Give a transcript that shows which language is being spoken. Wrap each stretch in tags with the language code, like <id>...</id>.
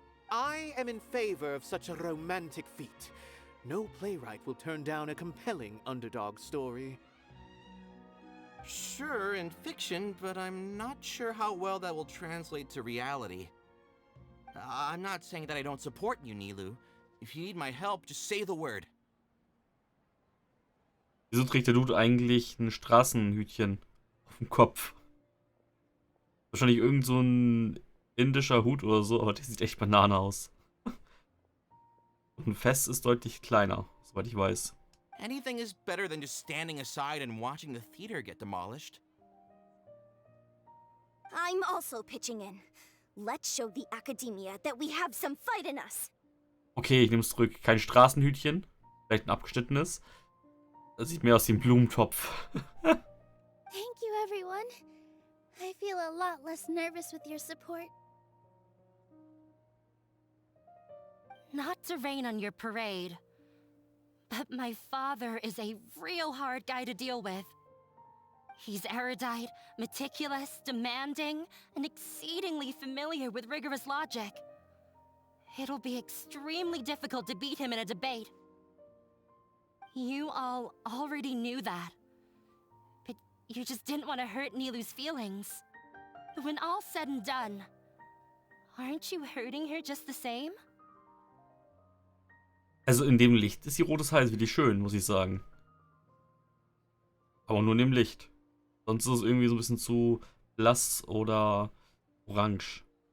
<en>I am in favor of such a romantic feat. No playwright will turn down a compelling underdog story. Sure, in fiction, but I'm not sure how well that will translate to reality. I'm not saying that I don't support you, Nilu. If you need my help, just say the word.</en> <de>Wieso trägt der Dude eigentlich ein Straßenhütchen auf dem Kopf? Wahrscheinlich irgend so ein indischer Hut oder so, aber der sieht echt Banane aus. Und ein Fest ist deutlich kleiner, soweit ich weiß.</de> <en>Anything is better than just standing aside and watching the theater get demolished. I'm also pitching in. Let's show the academia that we have some fight in us.</en> <de>Okay, ich nehme es zurück. Kein Straßenhütchen, vielleicht ein abgeschnittenes. Das sieht mehr aus wie ein Blumentopf.</de> <en>Thank you, everyone. I feel a lot less nervous with your support. Not to rain on your parade, but my father is a real hard guy to deal with. He's erudite, meticulous, demanding, and exceedingly familiar with rigorous logic. It'll be extremely difficult to beat him in a debate. You all already knew that. But you just didn't want to hurt Nilu's feelings. But when all's said and done, aren't you hurting her just the same?</en> <de>Also in dem Licht ist sie rotes Haar wirklich schön, muss ich sagen. Aber nur in dem Licht. Sonst ist es irgendwie so ein bisschen zu blass oder orange.</de>